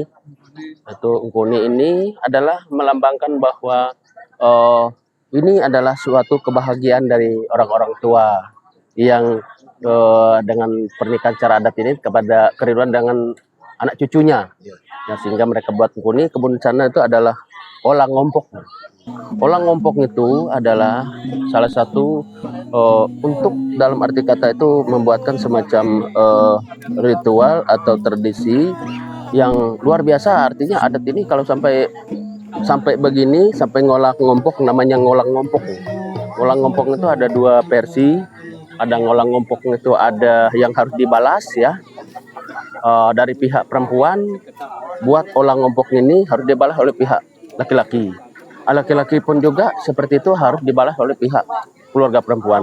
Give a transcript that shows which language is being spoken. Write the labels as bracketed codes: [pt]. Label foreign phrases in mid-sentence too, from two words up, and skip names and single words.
[id] Itu ungkuni ini adalah melambangkan bahwa ini adalah suatu kebahagiaan dari orang-orang tua yang dengan pernikahan secara adat ini kepada keriduan dengan anak cucunya. Ya, sehingga mereka buat ungkuni. Kemudian sana itu adalah olang ngompok. Olang ngompok itu adalah salah satu untuk dalam arti kata itu membuatkan semacam ritual atau tradisi yang luar biasa. Artinya adat ini kalau sampai begini, sampai ngolah ngompok, namanya ngolang ngompok. Ngolang ngompok itu ada dua versi. Ada ngolang ngompok itu ada yang harus dibalas ya dari pihak perempuan. Buat olang ngompok ini harus dibalas oleh pihak laki-laki. Laki-laki pun juga seperti itu harus dibalas oleh pihak keluarga perempuan.